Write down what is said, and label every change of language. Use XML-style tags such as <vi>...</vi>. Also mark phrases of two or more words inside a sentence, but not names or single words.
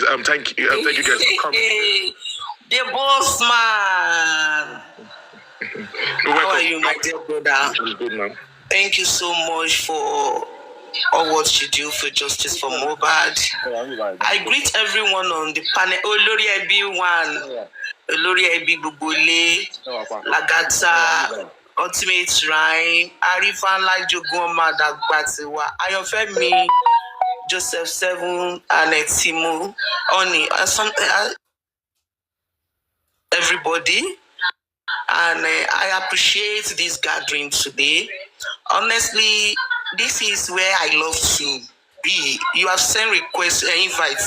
<en>Thank you guys for coming. The boss man. How are you, my dear brother? I'm good, man. Thank you so much for all what you do for justice for Mohbad. I greet everyone on the panel. Olori Ebi1, Olori Ebi Bubole, Lagata, Ultimate Rhyme, Arifan Lajogun Dagbatiwa, Ayofemi, Joseph 7, and Timo, Oni, everybody. And I appreciate this gathering today. Honestly, this is where I love to be. You have sent requests, invites.</en>